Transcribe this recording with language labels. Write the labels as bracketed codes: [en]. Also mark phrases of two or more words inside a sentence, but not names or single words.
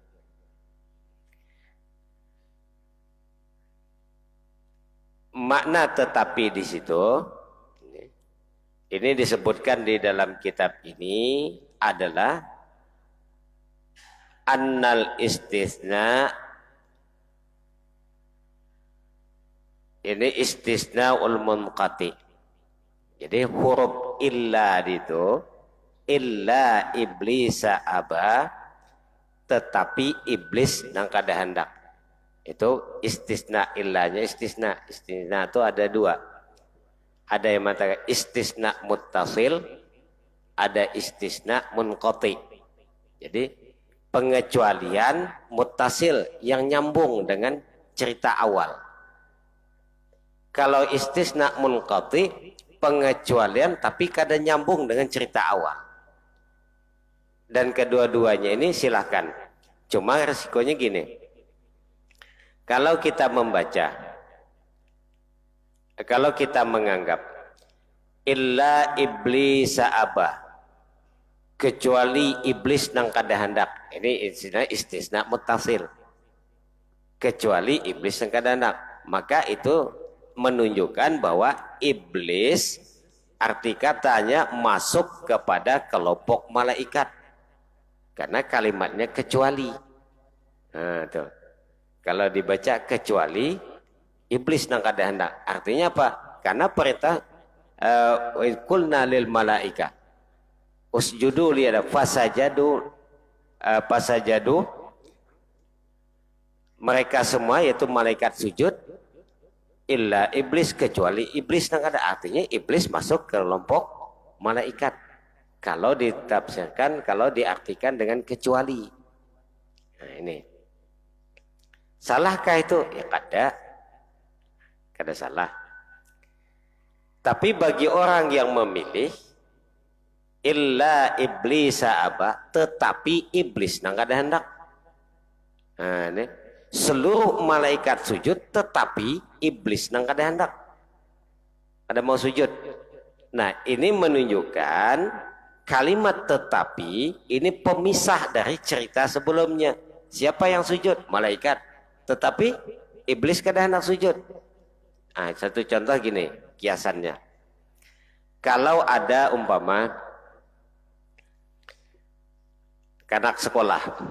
[id] Makna tetapi di situ ini disebutkan di dalam kitab ini adalah [ar] أن الاستثناء, [id] ini [ar] استثناء منقطع. [id] Jadi huruf illa itu [ar] إلا إبليس أبى, [id] tetapi iblis [bjn] nang kada hendak. [id] Itu istisna illanya. Istisna itu ada dua. Ada yang mengatakan [ar] استثناء متصل, [id] ada [ar] استثناء منقطع. [id] Jadi pengecualian muttasil yang nyambung dengan cerita awal. Kalau [ar] استثناء منقطع [id] pengecualian tapi kada nyambung dengan cerita awal. Dan kedua-duanya ini silahkan. Cuma resikonya gini. Kalau kita membaca, kalau kita menganggap [ar] إلا إبليس أبى, [id] kecuali iblis [bjn] nang kada hendak. [id] Ini [ar] استثناء متصل. [id] Kecuali iblis [bjn] nang kada hendak. [id] Maka itu menunjukkan bahwa iblis arti katanya masuk kepada kelompok malaikat. Karena kalimatnya kecuali. Nah, tuh. Kalau dibaca kecuali iblis [bjn] nang kada hendak. [id] Artinya apa? Karena perintah [ar] قلنا للملائكة اسجدوا لآدم فسجدوا [id] mereka semua yaitu malaikat sujud [ar] إلا إبليس, [id] kecuali iblis [bjn] nang kada. [id] Artinya iblis masuk ke kelompok malaikat. Kalau ditafsirkan, kalau diartikan dengan kecuali. Nah, ini. Salahkah itu? Ya kada salah. Tapi bagi orang yang memilih [ar] إلا إبليس أبى, [id] tetapi iblis [bjn] nang kada hendak. [id] Nah, ini. Seluruh malaikat sujud tetapi iblis [bjn] nang kada hendak. [id] Ada mau sujud. Nah, ini menunjukkan kalimat tetapi ini pemisah dari cerita sebelumnya. Siapa yang sujud? Malaikat. Tetapi iblis kada hendak sujud. Nah, satu contoh gini kiasannya. Kalau ada umpama anak sekolah.